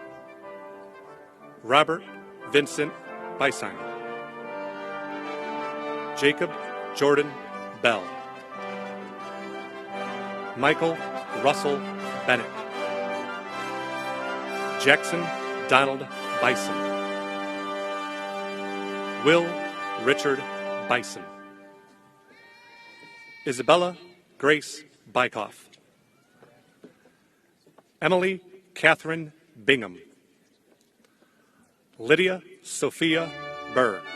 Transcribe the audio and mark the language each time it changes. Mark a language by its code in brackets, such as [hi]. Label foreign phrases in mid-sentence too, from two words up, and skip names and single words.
[en] Robert Vincent Beisheim. Jacob Jordan Bell. Michael Russell Bennett. Jackson Donald Bison. Will Richard Bison. Isabella Grace Bykoff. Emily Catherine Bingham. Lydia Sophia Burr.